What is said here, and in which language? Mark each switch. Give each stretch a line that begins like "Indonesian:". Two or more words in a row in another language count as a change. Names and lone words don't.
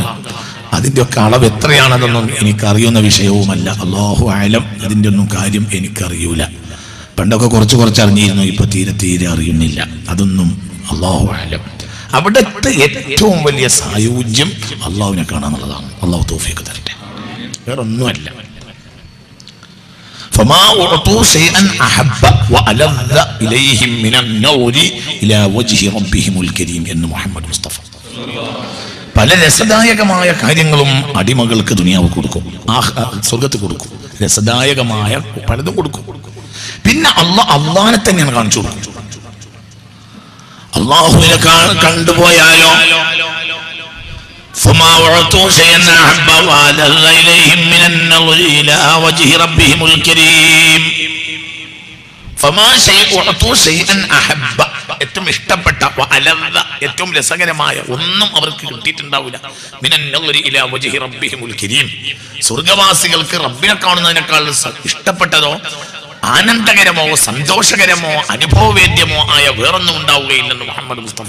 Malayalam: അതിന്റെ ഒക്കെ അളവ് എത്രയാണതെന്നും എനിക്കറിയുന്ന വിഷയവുമല്ല.
Arabic: الله أعلم.
Malayalam: അതിന്റെ ഒന്നും കാര്യം എനിക്കറിയൂല. പണ്ടൊക്കെ കുറച്ച് അറിഞ്ഞിരുന്നു, ഇപ്പൊ തീരെ അറിയുന്നില്ല. അതൊന്നും
Arabic: الله أعلم.
Malayalam: അവിടുത്തെ ഏറ്റവും വലിയ സായുജ്യം അല്ലാഹുവിനെ കാണാന്നുള്ളതാണ്. അല്ലാഹു തൗഫീഖ് തരട്ടെ. വേറൊന്നുമല്ല.
Arabic: فما أعطوا شيئا أحب وألذ إليهم من النور إلى وجه ربهم الكريم എന്ന് മുഹമ്മദ് മുസ്തഫ.
Malayalam: പല രസദായകമായ കാര്യങ്ങളും അടിമകൾക്ക് ദുനിയാവ് കൊടുക്കും, സ്വർഗത്ത് കൊടുക്കും. രസദായകമായ പലതും കൊടുക്കും. പിന്നെ അള്ളാഹിനെ തന്നെയാണ് കാണിച്ചു കൊടുക്കും. അള്ളാഹുവിനെ കണ്ടുപോയാലോ
Arabic: فما أعطوا شيئا أحب وألذ إليهم من النظر إلى وجه ربهم الكريم. فما أعطوا شيئا أحب.
Malayalam: ഏറ്റവും ഇഷ്ടപ്പെട്ട ഏറ്റവും രസകരമായ ഒന്നും അവർക്ക് കിട്ടിയിട്ടുണ്ടാവില്ല.
Arabic: من النظر إلى وجه ربهم الكريم.
Malayalam: സ്വർഗവാസികൾക്ക് റബ്ബിനെ കാണുന്നതിനേക്കാൾ ഇഷ്ടപ്പെട്ടതോ ആനന്ദകരമോ സന്തോഷകരമോ അനുഭവവേദ്യമോ ആയ വേറൊന്നും ഉണ്ടാവുകയില്ലെന്ന് മുഹമ്മദ് മുസ്തഫ.